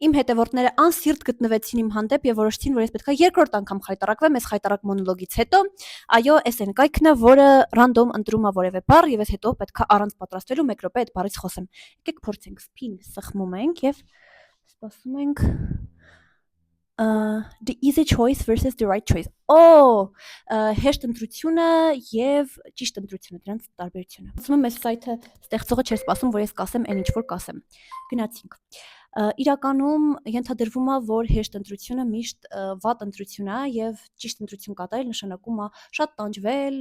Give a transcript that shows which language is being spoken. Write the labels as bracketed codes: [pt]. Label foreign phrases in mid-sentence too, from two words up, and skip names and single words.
[hy] իմ հետևորդները անսիրտ գտնվեցին իմ հանդեպ եւ որոշեցին, որ ես պետք է երկրորդ անգամ խայտարակվեմ այս խայտարակ մոնոլոգից հետո։ Այո, այս այն կայքն է, որը ռանդոմ ընտրում է որևէ բառ եւ ես հետո պետք է առանց պատրաստվելու 1 րոպե այդ բառից խոսեմ։ Եկեք փորձենք spin սխմում ենք եւ սպասում ենք [en] the easy choice versus the right choice. [hy] Հեշտ ընտրությունը եւ ճիշտ ընտրությունը, դրանց տարբերությունը։ Ասում եմ, այս սայթը ստեղծողը չէր սպասում, որ ես կասեմ այն ինչ որ կասեմ։ Գնացինք։ Իրականում ենթադրվում է, որ հեշտ ընտրությունը միշտ վատ ընտրություն է եւ ճիշտ ընտրություն կատարել նշանակում է շատ տանջվել